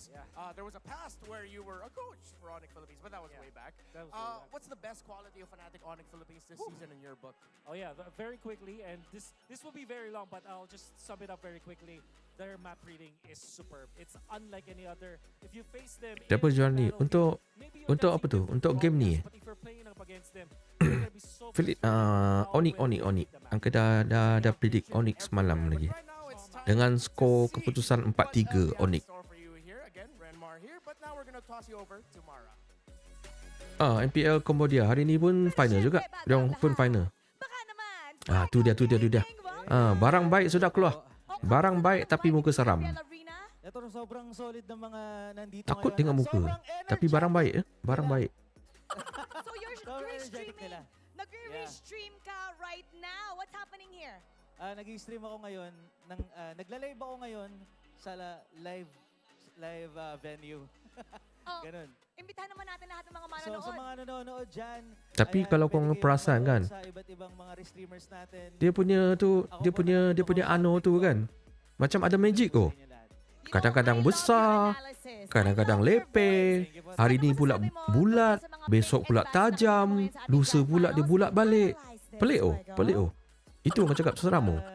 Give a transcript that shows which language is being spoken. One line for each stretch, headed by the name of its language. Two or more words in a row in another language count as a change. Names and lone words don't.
English: There was a past where you were a coach for Onyx Philippines, but that was way back. What's the best quality of Fnatic Onyx Philippines this season in your book? Oh yeah, very quickly, and this will be very long, but I'll just sum it up very quickly. Their map reading is superb. It's unlike any other. If you face them,
Malay: Siapa jual ni? Untuk apa tu? Untuk game ni.
English: but if you're playing up against them, Onyx.
Malay: Angka dah predict Onyx semalam lagi. Dengan skor keputusan 4-3 Onyx. MPL Cambodia hari ni pun final juga. Dia pun final. Tu dia. Barang baik sudah keluar. Barang baik tapi muka seram.
Filipino: Ito sobrang solid ng mga nandito
Malay: Takut tengok muka. Tapi barang baik. Barang baik.
English: So you're streaming
Filipino: nag-stream ka
English: right now. What's happening here?
Filipino: Nag-stream ako ngayon, nagla-live ako ngayon sa live venue. Ganun. Imbitahan naman natin lahat ng mga So manonood. sa mga nanonood dyan,
Malay: Tapi kalau kau perasan kan,
Filipino: sa iba't ibang mga streamers natin.
Malay: dia punya ano tu kan, macam ada magic oh. Kadang-kadang besar, kadang-kadang lepe, hari ni pula bulat, besok pula tajam, lusa pula dia bulat balik. Pelik oh. Itu orang cakap seram oh.